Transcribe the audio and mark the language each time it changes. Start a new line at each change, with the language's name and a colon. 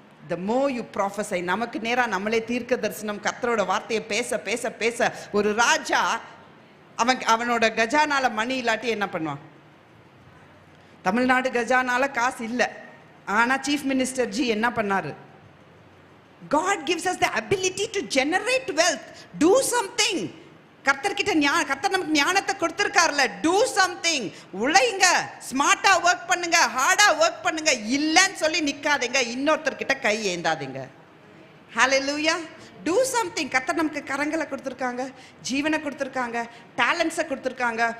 English: The more you prophesy,
Tamil: நமக்கு நேராக நம்மளே தீர்க்க தரிசனம் கர்த்தரோட வார்த்தையை பேச பேச பேச ஒரு ராஜா அவனோட கஜானால மணி இல்லாட்டி என்ன பண்ணுவான்? தமிழ்நாடு கஜானால காசு இல்லை, ஆனால் சீஃப் மினிஸ்டர் ஜி என்ன பண்ணாரு?
English: God gives us the ability to generate wealth. Do something.
Tamil: கர்த்தர்கிட்ட கர்த்தர் நமக்கு ஞானத்தை கொடுத்துருக்காருல. Do something. உழைங்க, ஸ்மார்ட்டா ஒர்க் பண்ணுங்க, ஹார்டா ஒர்க் பண்ணுங்க. இல்லைன்னு சொல்லி நிக்காதீங்க, இன்னொருத்தர்கிட்ட கை ஏந்தாதீங்க. ஹalleluya. Do something. கர்த்தர் நமக்கு கரங்களை கொடுத்துருக்காங்க, ஜீவனை கொடுத்துருக்காங்க, டேலண்ட்ஸை கொடுத்துருக்காங்க.